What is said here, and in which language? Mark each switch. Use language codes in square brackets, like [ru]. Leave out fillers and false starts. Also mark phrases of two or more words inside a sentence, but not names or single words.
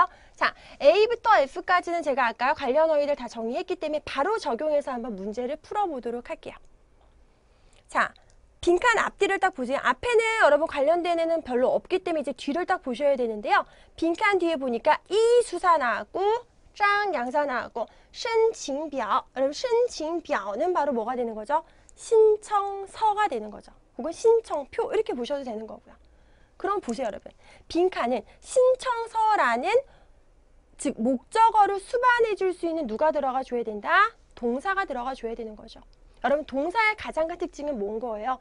[ko] 자, A부터 F까지는 제가 아까 관련 어휘를 다 정리했기 때문에 바로 적용해서 한번 문제를 풀어보도록 할게요. 자, 빈칸 앞뒤를 딱 보세요. 앞에는 여러분 관련된 애는 별로 없기 때문에 이제 뒤를 딱 보셔야 되는데요. 빈칸 뒤에 보니까 이 수사 나왔고 짱 양사 나왔고 申请表. 여러분 申请表는 바로 뭐가 되는 거죠? 신청서가 되는 거죠. 혹은 신청표 이렇게 보셔도 되는 거고요. 그럼 보세요 여러분. 빈칸은 신청서라는 즉 목적어를 수반해 줄 수 있는 누가 들어가 줘야 된다? 동사가 들어가 줘야 되는 거죠. 여러분 동사의 가장 큰 특징은 뭔 거예요?